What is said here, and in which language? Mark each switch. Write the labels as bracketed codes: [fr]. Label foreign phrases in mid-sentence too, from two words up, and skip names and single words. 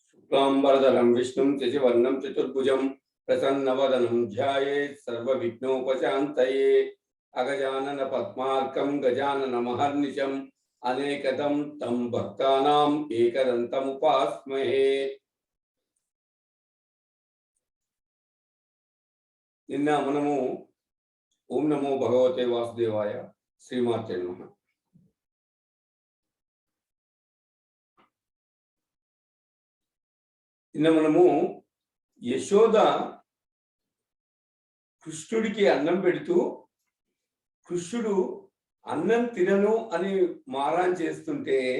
[sa] शुक्लांबरधरं विष्णुं शशिवर्णं चतुर्भुजं प्रसन्नवदनं ध्यायेत् सर्वविघ्नोपशान्तये। अगजानन पद्मार्कं गजाननमहर्निशम् अनेकदं तं भक्तानाम् एकदन्तमुपास्महे। [te] నిన్న మనము [sa] ఓం నమో భగవతే వాసుదేవాయ శ్రీమాతే నమః [te] నిన్న మనము యశోద కృష్ణుడికి అన్నం పెడుతూ కృష్ణుడు అన్నం తినను అని మారాన్ చేస్తుంటే